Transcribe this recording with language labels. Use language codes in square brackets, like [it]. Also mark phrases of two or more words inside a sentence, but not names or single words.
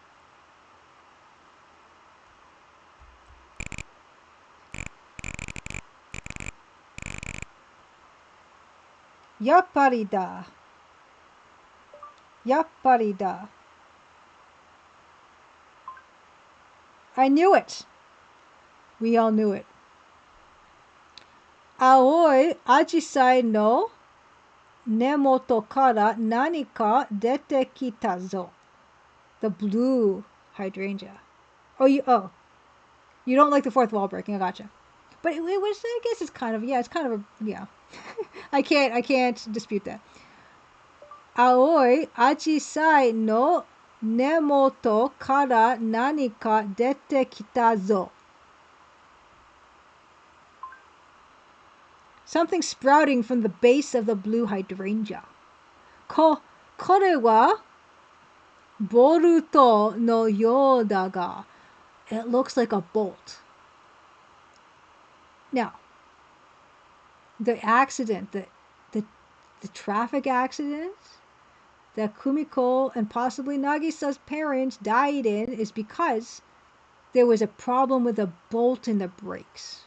[ja] やっぱりだ. [en] I knew it. We all knew it. [ja] 青い紫陽花の根元から何か出てきたぞ. [en] The blue hydrangea. Oh, you don't like the fourth wall breaking. I gotcha. But it was, I guess it's kind of a. I can't dispute that. [ja] 青い紫陽花の根元から何か出てきたぞ. [en] Something sprouting from the base of the blue hydrangea. [ja] これはボルトのようだが [en] it looks like a bolt. Now, the accident, the traffic accident that Kumiko and possibly Nagisa's parents died in is because there was a problem with a bolt in the brakes.